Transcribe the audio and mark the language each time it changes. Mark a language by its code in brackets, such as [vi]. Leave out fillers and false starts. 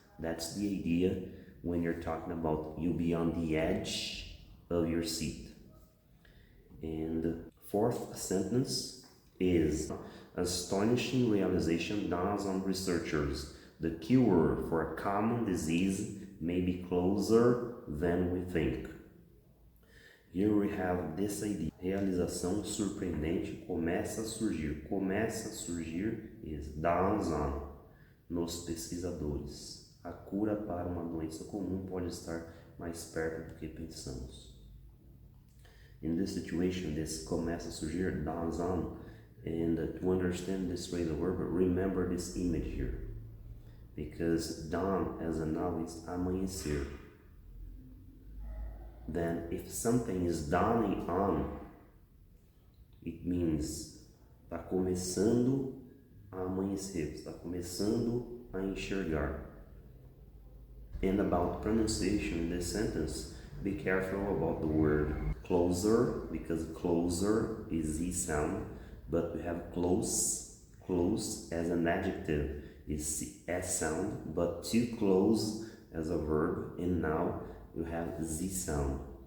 [en] That's the idea when you're talking about you be on the edge of your seat. And the fourth sentence is: astonishing realization dawns on researchers. The cure for a common disease may be closer than we think. Here we have this idea. [pt] Realização surpreendente começa a surgir. Começa a surgir [en] is dawns on, [pt] nos pesquisadores. A cura para uma doença comum pode estar mais perto do que pensamos. [en] In this situation, this [pt] começa a surgir, [en] dawns on, and to understand this phrasal verb, remember this image here. Because dawn as a noun is amanhecer. Then if something is dawning on, it means [pt] está começando a amanhecer, está começando a enxergar. [en] And about pronunciation in this sentence, be careful about the word closer, because closer is Z sound, but we have close, close as an adjective is S sound, but too close as a verb, and now you have Z sound.